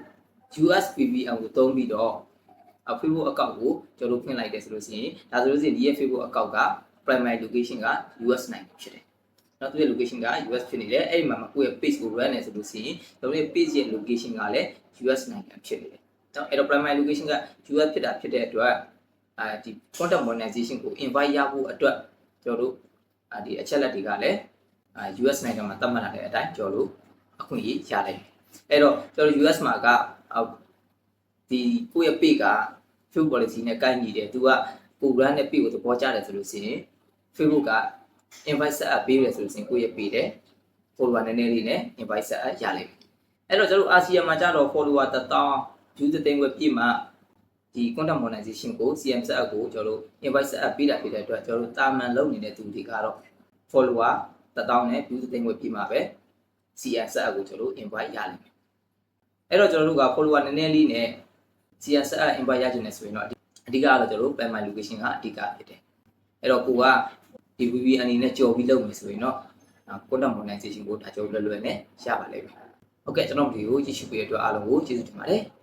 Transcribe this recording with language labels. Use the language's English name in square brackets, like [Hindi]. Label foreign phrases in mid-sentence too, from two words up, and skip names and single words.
[Burmese] US VPN ကိုသုံးပြီးတော့ Facebook account ကိုကျွန်တော်တို့ဖွင့်လိုက်တယ်ဆိုလို့ရှိရင်ဒါဆိုလို့ရှိရင်ဒီရဲ့ Facebook account က [English] primary location [Burmese] က US နိုင်ငံဖြစ်တယ်နော်သူရဲ့ location က US ဖြစ်နေတယ်အဲ့ဒီမှာကိုယ့်ရဲ့ page ကို run နေဆိုလို့ရှိရင်ကျွန်တော်ရဲ့ page ရဲ့ location ကလည်း US နိုင်ငံဖြစ်နေတယ်နော်အဲ့တော့ primary location က US ဖြစ်တဲ့အတွက်ဒီ [English] content monetization [Burmese] ကို invite ရဖို့အတွက်ကျွန်တော်တို့ဒီအချက်လက်တွေကလည်း US နိုင်ငံမှာသတ်မှတ်ထားတဲ့အတိုင်းကျွန်တော်တို့အခွင့်အရေးရလိုက်အဲ့တော့ကျွန်တော် US မှာကဒီကိုယ့်ရဲ့ page က Facebook policy နဲ့ ကိုက်ညီတယ်သူကကို run တဲ့ page ကိုသဘောကျတယ်ဆိုလို့ရှိရင် Facebook က [English] invite set up [Burmese] ပေးတယ်ဆိုလို့ရှိရင်ကိုယ့်ရဲ့ page တဲ့ follower နည်းနည်းလေးနဲ့ [English] invite set up [Burmese] ရလိုက်ပြီအဲ့တော့ကျွန်တော် ASEAN မှာကျတော့ follower 1000 view 300,000ခွဲပြည့်မှဒီ [English] content monetization [Burmese] ကို [English] CM set up [Burmese] ကိုကျွန်တော်တို့ [English] invite set up [Burmese] ပေးတာဖြစ်တဲ့အတွက်ကျွန်တော်တို့တာမန်လုပ်နေတဲ့သူတွေကတော့ follower 1000နဲ့ view 300,000ခွဲပြည့်မှပဲ [English] CM set up [Burmese] ကိုကျွန်တော်တို့ invite ရလိမ့်မယ်အဲ့တော့ကျွန်တော်တို့က follower နည်းနည်းလေးနဲ့ [English] CM set up invite [Burmese] ရချင်တယ်ဆိုရင်တော့အဓိကကတော့ကျွန်တော်တို့ [English] primary location [Burmese] ကအဓိကဖြစ်တယ်အဲ့တော့ကိုကဒီ VPN အနေနဲ့ကြော်ပြီးလုပ်မယ်ဆိုရင်တော့ [English] content monetization [Burmese] ကိုဒါကြော်လွယ်လွယ်နဲ့ရပါလိမ့်မယ်ဟုတ်ကဲ့ကျွန်တော်ဗီဒီယိုကြည့်ရှုပေးတဲ့အတွက်အားလုံးကိုကျေးဇူးတင်ပါတယ်